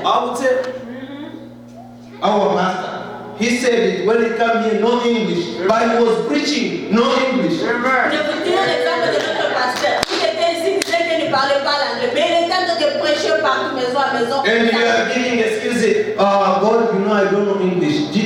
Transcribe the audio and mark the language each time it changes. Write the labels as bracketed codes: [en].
[en] I would say, our pastor, he said it when he came here, no English, but he was preaching, no English. [fr] Je vous dis l'exemple de notre pasteur. Il était ici, il disait qu'il ne parlait pas l'anglais. Mais il était en train de prêcher partout, maison à maison. [en] And you are giving excuses. God, you know I don't know English.